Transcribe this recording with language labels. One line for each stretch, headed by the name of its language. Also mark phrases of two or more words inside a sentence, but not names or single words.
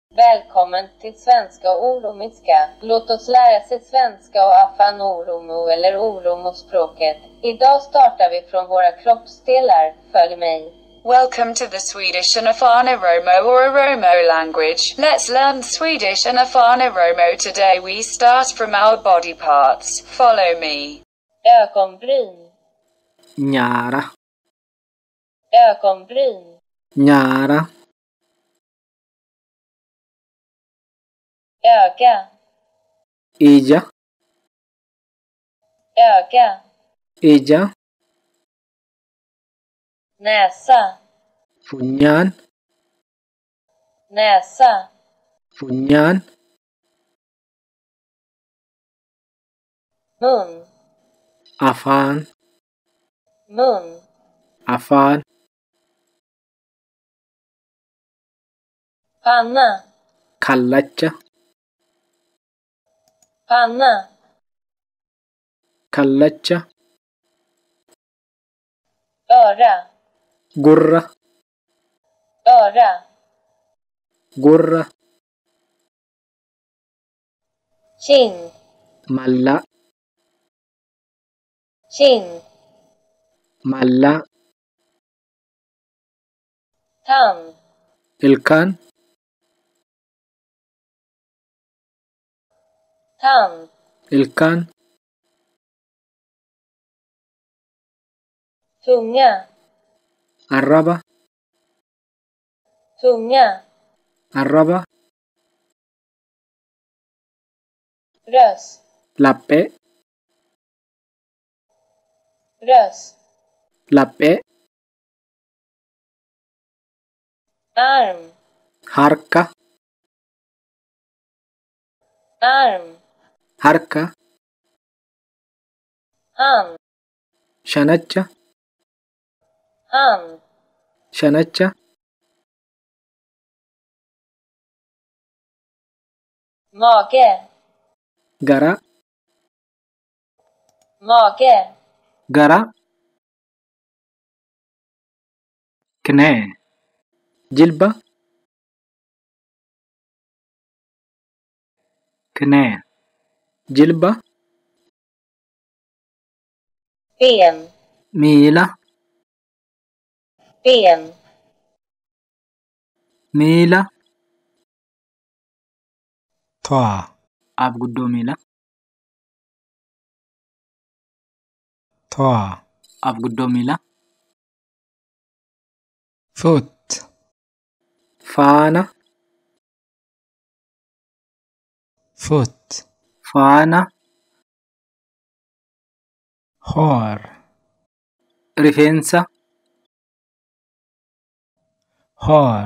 Swedish: Välkommen till Svenska och Oromiska. Låt oss lära sig svenska och Afan Oromo eller Oromo-språket. Idag startar vi från våra kroppsdelar. Följ mig.
English: Welcome to the Swedish and Afan Oromo or Oromo language. Let's learn Swedish and Afan Oromo today. We start from our body parts. Follow me.
Swedish: Ögonbryn.
Oromo: Njara.
Swedish: Ögonbryn.
Oromo: Njara.
Swedish: Öga.
Oromo: Ija.
Swedish: Öga.
Oromo: Ija.
Swedish: Näsa.
Oromo: Funyaan.
Swedish: Näsa.
Oromo: Funyaan.
Swedish: Mun.
Oromo: Afaan.
Swedish: Mun.
Oromo: Afaan.
Swedish: Panna.
Oromo: Kallacha.
Swedish: Panna.
Oromo: Kallacha.
Swedish: Öra.
Oromo: Gurra.
Swedish: Öra.
Oromo: Gurra.
Swedish: Kind.
Oromo: Malla.
Swedish: Kind.
Oromo: Malla.
Swedish: Tand.
Oromo: Ilkaan.
Swedish: Tand.
Oromo: Ilkaan.
Swedish: Tunga.
Oromo: Arraba.
Swedish: Tunga.
Oromo: Arraba.
Swedish: Röst.
Oromo: Lappe.
Swedish: Röst.
Oromo: Lappe.
Swedish: Arm.
Oromo: Harka.
Swedish: Arm.
Oromo: Harka.
Swedish: Hand.
Oromo: Shanacha.
Swedish: Hand.
Oromo: Shanacha.
Swedish: Mage.
Oromo: Gara.
Swedish: Mage.
Oromo: Gara. Knä. Jilba. Knä. Jilba.
Swedish: Ben.
Oromo: Mila.
Swedish: Ben.
Oromo: Mila. Toa. Abguddo mila. Toa. Abguddo mila. Foot. Faana. Foot. Faana. Hår. Rifeensa. Hår.